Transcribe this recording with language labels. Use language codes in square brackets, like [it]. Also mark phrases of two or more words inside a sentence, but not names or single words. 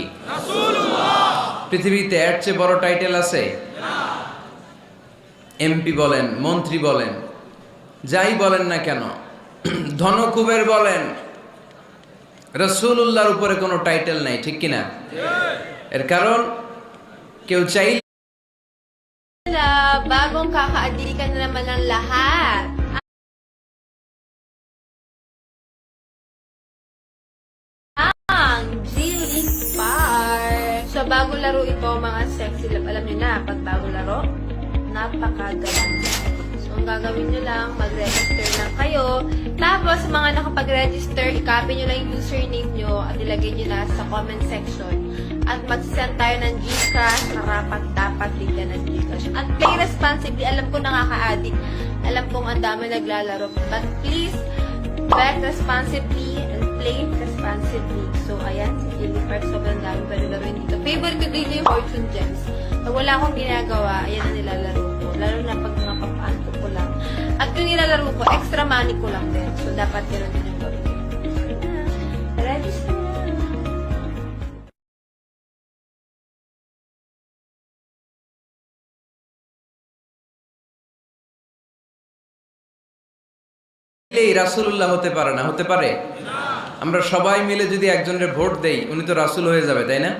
[bn] রাসূলুল্লাহ। পৃথিবীতে এর চেয়ে বড় টাইটেল আছে? এমপি বলেন, মন্ত্রী বলেন, যাই বলেন না কেন, ধনকুবের বলেন, রাসূলুল্লাহর উপরে কোনো টাইটেল নাই, ঠিক কিনা? এর কারণ কেউ চাই [tl] Bagong kakaadikan na naman ng lahat. Ang Jilly Park. So, bago laro ito, mga [en] sexy love. [tl] Alam niyo na, pag bago laro, napakagalang. So, ang gagawin niyo lang, mag-register lang kayo. Tapos, sa mga nakapag-register, i-copy niyo lang yung username niyo at ilagay niyo na sa [en] comment section. [tl] At mag-send tayo ng Gcash, karapat dapat bigyan ng Gcash. At [en] play responsibly. [tl] Alam ko nakaka-addict. Alam kong ang dami naglalaro. [en] But please, bet responsibly and play responsibly. [tl] So, ayan, si Jilly Park. Sobrang dami pa nilaruin dito. Favorite ko din yung Fortune Gems. Pag wala akong ginagawa, ayan ang nilalaro ko. Lalo na pag mga papaanto ko lang. At yung nilalaro ko, [en] extra money [tl] ko lang din. So, dapat ganoon din yung gawin. Register na. [bn] এই রাসূলুল্লাহ হতে পারে না, হতে পারে? আমরা সবাই মিলে যদি একজনের ভোট দেই, উনি তো রাসূল হয়ে যাবে, তাই না?